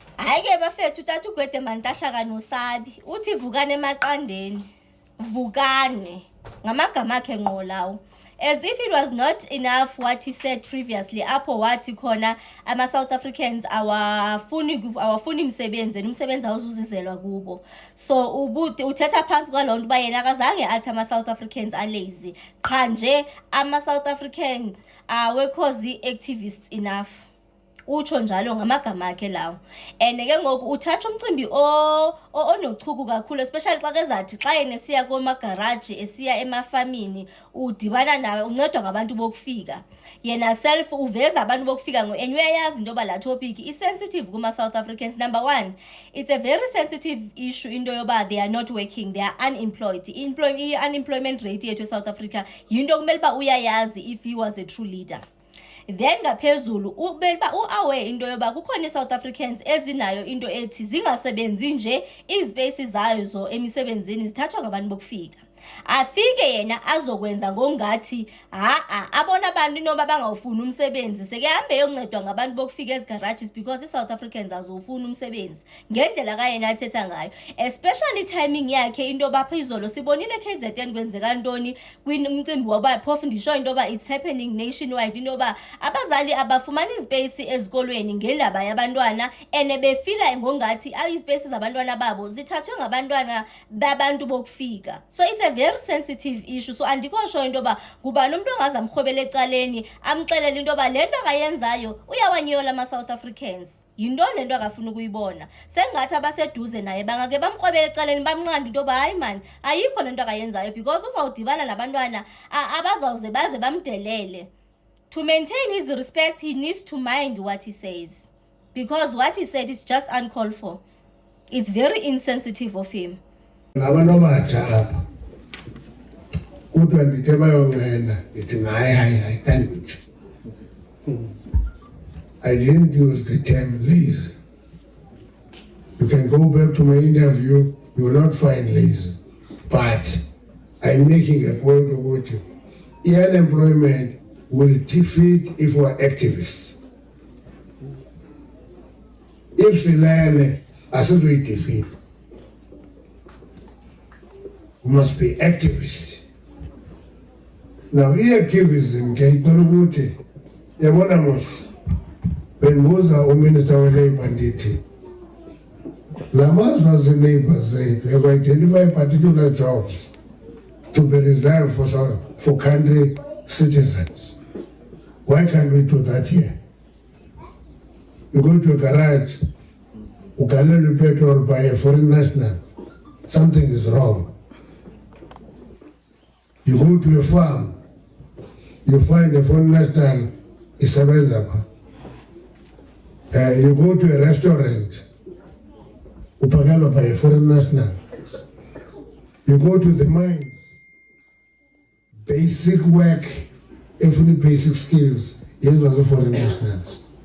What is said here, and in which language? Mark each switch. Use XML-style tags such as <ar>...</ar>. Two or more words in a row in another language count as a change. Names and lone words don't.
<xh>Ayike bafethu utata uGwede Mantasha kaNosabi uthi vukane emaqandeni vukane ngamagama akhe ngqo lawo.</xh> <en>As if it was not enough what he said previously</en> <xh>apho wathi khona ama South Africans awafuni umsebenzi umsebenzi awuzuzizelwa kubo. So ubuthi uthetha phansi kwalonto ba yena akazange athi ama South Africans</xh> <en>are lazy.</en> <xh>Qha nje ama South Africans awekhozi</xh> <en>activists enough.</en> <xh>Utsho njalo ngamagama akhe lawo. And ke ngoku uthatha umcimbi onochuku kakhulu, especially xa kezathi xa yena siya koma garage esiya emafamini udibana nawe uncedwa ngabantu bokufika. Yena self uveza abantu bokufika ngo and uyayazi into ba la topic</xh> <en>is sensitive</en> <xh>kuma South Africans. Number one, it's a very sensitive issue into yoba they are not working, they are unemployed. Unemployment rate yethu South Africa yinto kumele ba uyayazi</xh> <en>if he was a true leader.</en> <xh>Then ngaphezulu ubelba uaware into yoba kukhona South Africans ezinayo into ethi zingasebenzi nje izpaces zayo zo emisebenzini zithathwa ngabantu bokufika. Afike yena azokwenza ngongathi abona abantu noba bangawufuni umsebenzi sekuhambe yoncedwa ngabantu bokufika ezigarages because South Africans azofuna umsebenzi ngendlela kayena athetha ngayo, especially timing yakhe into baphezolo sibonile KZN kwenzeka ntoni kwimcimbi waba phofu ndisho into ba</xh> <en>it's happening nationwide</en> <xh>into ba abazali abafumani izpace ezikolweni ngendaba yabantwana ene befila ngongathi izpace zabantwana babo zithathwe ngabantwana babantu bokufika.</xh> <en>So it's a very sensitive issue.</en> <xh>So andikho sho into ba kuba nomuntu ongaza mkhwebele ecaleni amxelela into ba lento akayenzayo uyawanyola ama South Africans. Yinto lento akafuna ukuyibona. Sengathi abaseduze naye bangake bamkhwebele ecaleni bamnqanda into ba hayi man ayikho lento akayenzayo because uzawudibana nabantwana abazawuze baze bamdelele.</xh> <en>To maintain his respect, he needs to mind what he says because what he said is just uncalled for. It's very insensitive of him.</en> <xh>Abantu abatsha apha kodwa ndithe bayonqena ndithi hayi can't.</xh> <en>I didn't use the term lazy. You can go back to my interview, you will not find lazy. But I'm making a point of what unemployment will defeat if we are activists.</en> <xh>If silale asizoyi defeat.</xh> <en>We must be activists. Now, activism can be</en> <xh>yabona mos benbuza uMinister weLabour ndithi lamazwe azineighbors zethu</xh> <en>have identified particular jobs to be reserved for country citizens. Why can't we do that here? You go to a garage, you galele petrol by a foreign national, something is wrong. You go to a farm, you find a foreign national</en> <xh>isebenza pha.</xh> <en>You go to a restaurant, uphakelwa by a foreign national. You go to the mines, basic work, every basic skills, yenziwa by foreign nationals.</en>